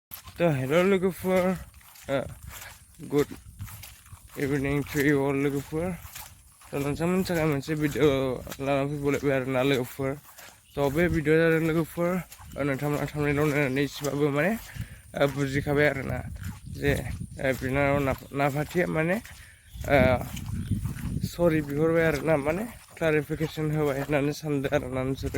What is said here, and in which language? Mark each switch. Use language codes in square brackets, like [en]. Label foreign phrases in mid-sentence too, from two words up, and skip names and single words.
[en] So hello logofer, good evening to you all logofer. [brx] So nonton थाखाय मोनसे भिडिअ लाना फैबावलायबाय आरोना लोगोफोर। थ' बे भिडिअ जादों लोगोफोर नोंथांमोना थांनायाव नायनानै एसेबाबो माने बुजिखाबाय आरोना जे बिनानाव नाफाथिया माने सरि बिहरबाय आरोना माने क्लारिफिकेसन होबाय होननानै सानदों आरोना नोंसोरो।